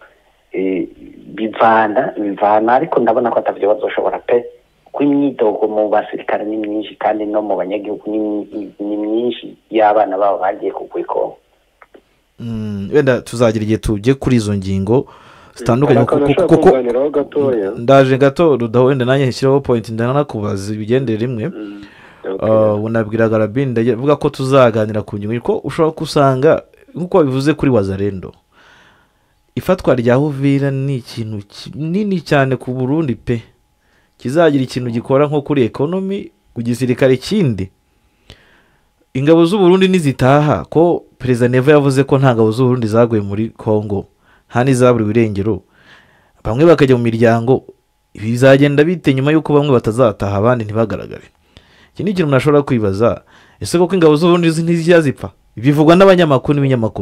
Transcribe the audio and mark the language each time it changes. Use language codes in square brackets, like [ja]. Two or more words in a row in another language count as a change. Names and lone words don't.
[rn] bivana ariko ndabona ko atavyo bazoshobora pe kw'imyidogo mu basirikare ni myinshi kandi no mu banyagihugu ni myinshi y'abana babo bagiye kugwikongo [rw] wenda tuzagira igihe tujye kuri izo ngingo zitandukanye kuko ndaje gato rudaho wenda nanjye nshyiraho point ndanakubaza ibigendere rimwe unabwiraga Rabin ndavuga ko tuzaganira ku ngingo ko ushobora kusanga nkuko bivuze kuri Wazalendo ifatwa rya Uvira ni ikintu kinini cyane ku Burundi pe kizagira ikintu gikora nko kuri economy ku gisirikare kindi ingabo z'u Burundi nizitaha ko President Neva yavuze ko nta ngabo z'u Burundi zaguye muri Kongo nta nizaburi birengero bamwe bakajya mu miryango bizagenda bite nyuma yuko bamwe batazataha abandi ntibagaragare iki ni ikintu nashobora kwibaza ese koko ingabo z'u Burundi ntiziyazipfa bivugwa n'abanyamakuru n'ibinyamakuru